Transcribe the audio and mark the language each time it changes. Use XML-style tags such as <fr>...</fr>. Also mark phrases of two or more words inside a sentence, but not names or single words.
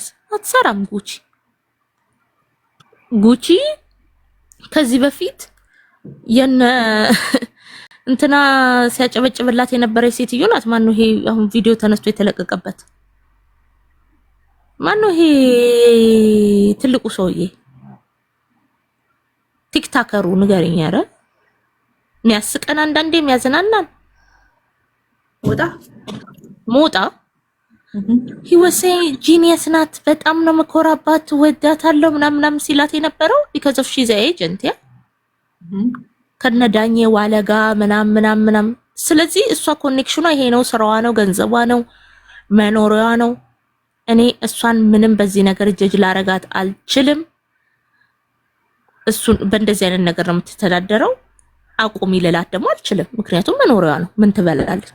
<am>አትሰራም። ጉቺ ከዚህ በፊት የነ እንትና ሲያጨበጭብላት የነበረች ሴትዮ ናት። ማነው ይሄ አሁን ቪዲዮ ተነስቶ የተለቀቀበት? ማነው ይሄ ትልቁ ሰውዬ ቲክታከሩ ንገረኝ። ኧረ የሚያስቀን አንዳንዴ የሚያዝናናን ሞጣ</am> <en>he was saying genius</en> <am>ናት በጣም ነው መኮራባት ወዳታለሁ ምናምን ሲላት የነበረው</am> <en>because of she's an agent</en> <am>ያ ከነዳኘ ዋለጋ ምናምን ስለዚህ እሷ ኮኔክሽኗ ይሄ ነው፣ ስራዋ ነው፣ ገንዘቧ ነው፣ መኖሪያዋ ነው። እኔ እሷን ምንም በዚህ ነገር ጀጅ ላረጋት አልችልም። እሱን በእንደዚህ አይነት ነገር ነው የምትተዳደረው። አቁሚ ልላት ደግሞ አልችልም፣ ምክንያቱም መኖሪያዋ ነው። ምን ትበላለች?</am>